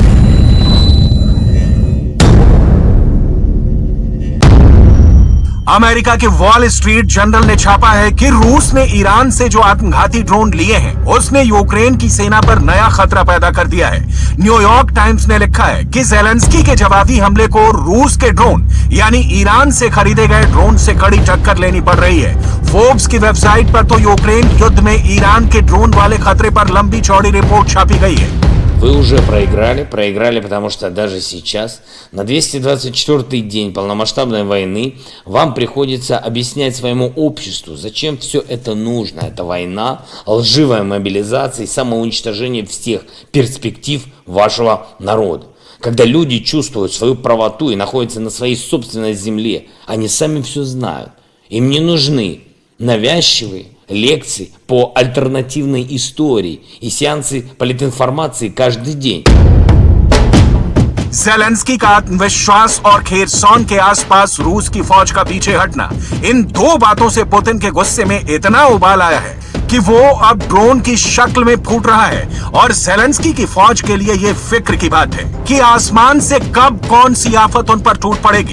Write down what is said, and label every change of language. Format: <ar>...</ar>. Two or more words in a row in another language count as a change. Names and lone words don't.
<hi>अमेरिका के वॉल स्ट्रीट जर्नल ने छापा है कि रूस ने ईरान से जो आत्मघाती ड्रोन लिए हैं, उसने यूक्रेन की सेना पर नया खतरा पैदा कर दिया है। न्यूयॉर्क टाइम्स ने लिखा है कि ज़ेलेंस्की के जवाबी हमले को रूस के ड्रोन यानी ईरान से खरीदे गए ड्रोन से कड़ी टक्कर लेनी पड़ रही है। फोर्ब्स की वेबसाइट पर तो यूक्रेन युद्ध में ईरान के ड्रोन वाले खतरे पर लंबी चौड़ी रिपोर्ट छापी गई है।</hi> <ru>Вы уже проиграли, потому что даже сейчас, на 224-й день полномасштабной войны, вам приходится объяснять своему обществу, зачем все это нужно. Это война, лживая мобилизация и самоуничтожение всех перспектив вашего народа. Когда люди чувствуют свою правоту и находятся на своей собственной земле, они сами все знают. Им не нужны навязчивые лекции по альтернативной истории и сеансы политинформации каждый день.</ru> <hi>ज़ेलेंस्की का आत्मविश्वास और खेरसॉन के आसपास रूस की फौज का पीछे हटना, इन 2 बातों से पुतिन के गुस्से में इतना उबाल आया है कि वो अब ड्रोन की शक्ल में फूट रहा है। और ज़ेलेंस्की की फौज के लिए ये फिक्र की बात है कि आसमान से कब कौन सी आफत उन पर टूट पड़ेगी।</hi>